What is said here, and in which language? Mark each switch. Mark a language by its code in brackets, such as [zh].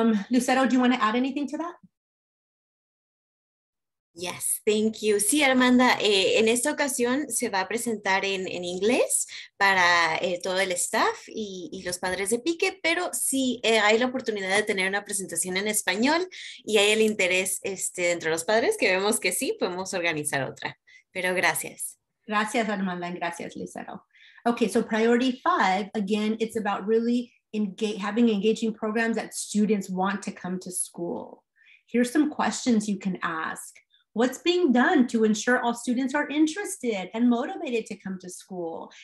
[en] Lucero, do you want to add anything to that? Yes, thank you. [es] Sí, Armanda, en esta ocasión se va a presentar en inglés para todo el staff y los padres de PIQUE, pero sí hay la oportunidad de tener una presentación en español y hay el interés entre los padres, que vemos que sí, podemos organizar otra. Pero gracias. [en] Gracias, Armanda, and gracias, Lucero. Okay, so priority 5, again, it's about really having engaging programs that students want to come to school. Here's some questions you can ask. What's being done to ensure all students are interested and motivated to come to school?